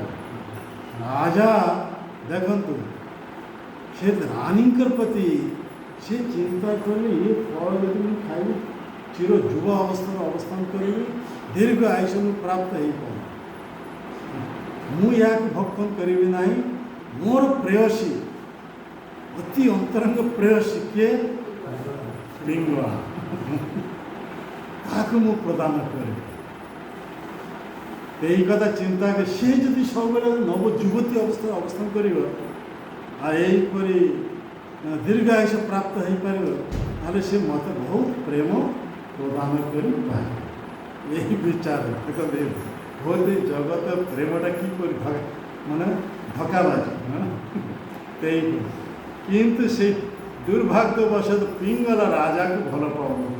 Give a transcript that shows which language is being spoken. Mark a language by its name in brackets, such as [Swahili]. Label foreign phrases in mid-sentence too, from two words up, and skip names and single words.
[Odia] ରାଜା ଦେଖନ୍ତୁ, ସେ ରାଣୀଙ୍କର ପ୍ରତି ସେ ଚିନ୍ତା କଲେ, ଏ ଫଳ ଯଦି ମୁଁ ଖାଇବି ଚିର ଯୁବ ଅବସ୍ଥାରେ ଅବସ୍ଥାନ କରିବି, ଦୀର୍ଘ ଆୟୁଷ ମୁଁ ପ୍ରାପ୍ତ ହୋଇପାରିବି, ମୁଁ ଏହାକୁ ଭକ୍ଷଣ କରିବି ନାହିଁ। ମୋର ପ୍ରେୟସୀ, ଅତି ଅନ୍ତରଙ୍ଗ ପ୍ରେୟସୀ କିଏ? ପିଙ୍ଗଳା, ତାହାକୁ ମୁଁ ପ୍ରଦାନ କରିବି। [Bangla] এই কথা চিন্তা করে সে যদি [Odia] ସବୁବେଳେ ନବ ଯୁବତୀ ଅବସ୍ଥାରେ ଅବସ୍ଥାନ କରିବ ଆଉ ଏହିପରି ଦୀର୍ଘାୟୁଷ ପ୍ରାପ୍ତ ହେଇପାରିବ ତାହେଲେ ସେ ମୋତେ ବହୁତ ପ୍ରେମ ପ୍ରଦାନ କରିପାରେ। ଏହି ବିଚାର ଦେଖନ୍ତୁ ବହୁତ ଏଇ ଜଗତ ପ୍ରେମଟା କିପରି ମାନେ ଧୋକାବାଜି ସେଇପରି କିନ୍ତୁ ସେଇ ଦୁର୍ଭାଗ୍ୟବଶତଃ ପିଙ୍ଗଳ ରାଜାକୁ ଭଲ ପାଉନଥିଲା।